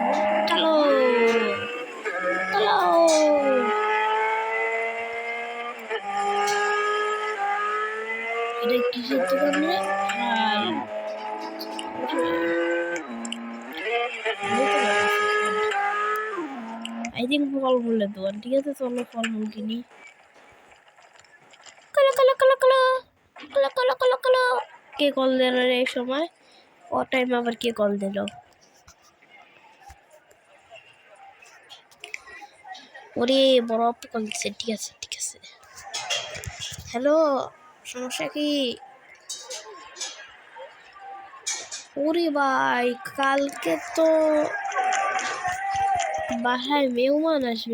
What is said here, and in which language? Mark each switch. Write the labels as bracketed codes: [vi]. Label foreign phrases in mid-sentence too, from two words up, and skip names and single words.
[bn] চলো চলো, এটা কিসের দোকান রে? [en] I think [bn] ফলমূলের দোকান। ঠিক আছে চলো ফলমূল কিনি। কলো কলো কলো কলো কলো কলো কলো কলো, কে কল দিল রে এই সময়? ও টাইম আবার কে কল দিল? ওরে বড় আপু কল দিচ্ছে। ঠিক আছে ঠিক আছে, হ্যালো, সমস্যা কি? ওরে ভাই, কালকে তো বাসায় মেহমান আসবে।